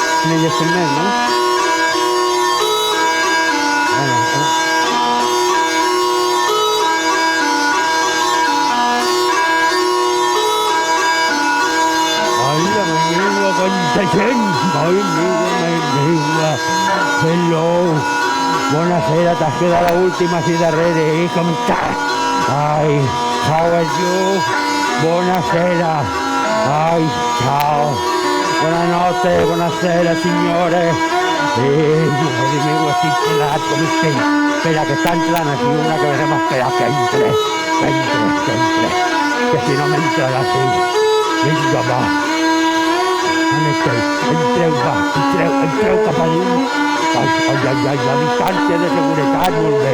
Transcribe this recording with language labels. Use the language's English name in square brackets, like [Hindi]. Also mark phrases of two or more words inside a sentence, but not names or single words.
[Catalan] elles també, no? Ai, la meua, quanta gent! Ai, meua! Hello! Buonasera, t'has quedat l'última així darrere, com estàs? Ai, [English] how are you? [Italian] Buonasera! Ai, ciao! Buonanotte, buonasera, signore! [Spanish] Madre mia, [Catalan] estic gelat, com estem? Espera, que està entrant aquí una que vam esperar que entre. Que si no m'entra la fill. Vinga, va. On esteu? Entreu, va. Entreu cap a dins. Ai, la distància de seguretat, molt bé.